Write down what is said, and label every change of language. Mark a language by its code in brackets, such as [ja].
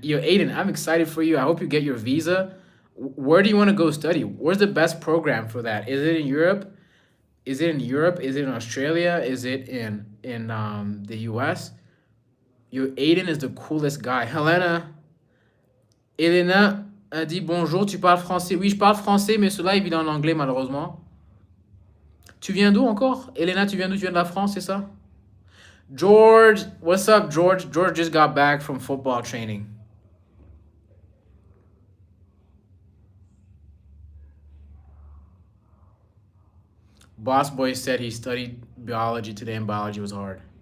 [en] Yo, Aiden, I'm excited for you. I hope you get your visa. Where do you want to go study? Where's the best program for that? Is it in Europe? Is it in Europe? Is it in Australia? Is it in the US? Yo, Aiden is the coolest guy. [fr] Elena a dit bonjour, tu parles français. Oui, je parle français, mais cela est en anglais, malheureusement. Tu viens d'où encore? Elena, tu viens d'où? Tu viens de la France, c'est ça? [en] George, what's up, George? George just got back from football training. Boss Boy said he studied biology today and biology was hard.